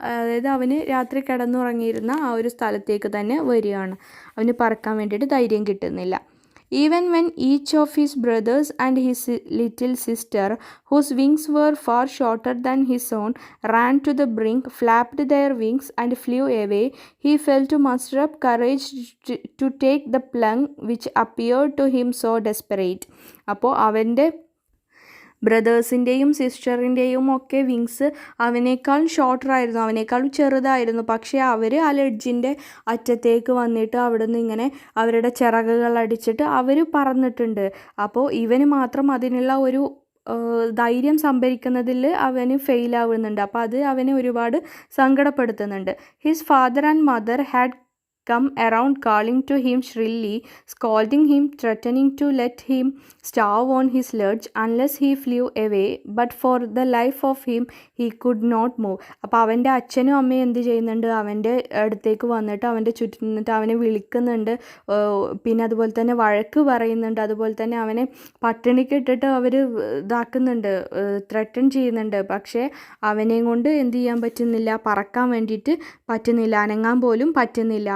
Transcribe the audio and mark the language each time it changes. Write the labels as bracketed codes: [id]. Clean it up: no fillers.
[ml] അതായത് അവന് രാത്രി കിടന്നുറങ്ങിയിരുന്ന ആ ഒരു സ്ഥലത്തേക്ക് തന്നെ വരികയാണ്. അവന് പറക്കാൻ വേണ്ടിയിട്ട് ധൈര്യം കിട്ടുന്നില്ല. [en] Even when each of his brothers and his little sister, whose wings were far shorter than his own, ran to the brink, flapped their wings and flew away, he failed to muster up courage to take the plunge which appeared to him so desperate. [ml] അപ്പോൾ അവൻ്റെ ബ്രദേഴ്സിൻ്റെയും സിസ്റ്ററിൻ്റെയും ഒക്കെ wings അവനേക്കാൾ ഷോർട്ടറായിരുന്നു, അവനേക്കാളും ചെറുതായിരുന്നു. പക്ഷേ അവർ ആ ലെഡ്ജിൻ്റെ അറ്റത്തേക്ക് വന്നിട്ട് അവിടെ നിന്ന് ഇങ്ങനെ അവരുടെ ചിറകുകൾ അടിച്ചിട്ട് അവർ പറന്നിട്ടുണ്ട്. അപ്പോൾ ഇവന് മാത്രം അതിനുള്ള ഒരു ധൈര്യം സംഭരിക്കുന്നതിൽ അവന് ഫെയിലാവുന്നുണ്ട്. അപ്പോൾ അത് അവനെ ഒരുപാട് സങ്കടപ്പെടുത്തുന്നുണ്ട്. [en] His father and mother had come around calling to him shrilly, scolding him, threatening to let him starve on his sledge unless he flew away, but for the life of him he could not move. [ml] അപ്പോൾ അവൻ്റെ അച്ഛനും അമ്മയും എന്ത് ചെയ്യുന്നുണ്ട്, അവൻ്റെ അടുത്തേക്ക് വന്നിട്ട് അവൻ്റെ ചുറ്റും നിന്നിട്ട് അവനെ വിളിക്കുന്നുണ്ട്, പിന്നെ അതുപോലെ തന്നെ വഴക്ക് പറയുന്നുണ്ട്, അതുപോലെ തന്നെ അവനെ പട്ടിണിക്കിട്ടിട്ട് അവർ ഇതാക്കുന്നുണ്ട്, ത്രട്ടൺ ചെയ്യുന്നുണ്ട്. പക്ഷേ അവനെയും കൊണ്ട് എന്ത് ചെയ്യാൻ പറ്റുന്നില്ല, പറക്കാൻ വേണ്ടിയിട്ട് പറ്റുന്നില്ല, അനങ്ങാൻ പോലും പറ്റുന്നില്ല.